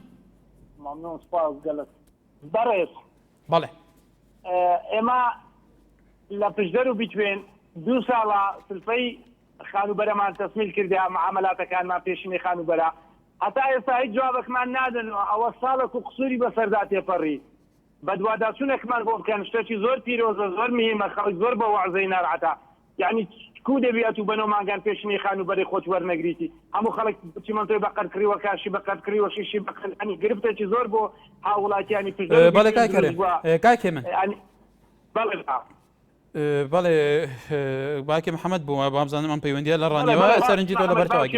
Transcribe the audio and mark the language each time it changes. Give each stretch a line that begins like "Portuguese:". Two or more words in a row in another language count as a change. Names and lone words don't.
Central Kurdish: Memnûn spas gelek. Berês. Belê. Êma li pişder û bîtwên du sala silfeyî xanûbereman tesmîl kirdiya muamelatekanman pêşînê xanûbera. Heta êsta hiç cawabekman nadin ew salek û qusûrî bi ser da têperî. بدواداچونێکمان بۆ بکەن شتێکی زۆر پیرۆزە زۆر میهمە خەڵک زۆر بە وەعزەی ناڕەحەتە یعنی کو دەبێت و بەنەومانگان پێشنی خانوبەری خۆت وەرنەگریتی هەموو خەڵک چیمەنتۆی بەقەرکردیوە کاشی بەقەرکردیوە شیشی بەقەرنی گرفتێکی زۆر بۆ هاوڵاتیانی پێش بەڵێ کاکێ من بەڵێ باکی محەممەد بووە بامزانم ئەم پەیوەندیە لە ڕانیەوە سەرنجی تۆ لە بەرتەوە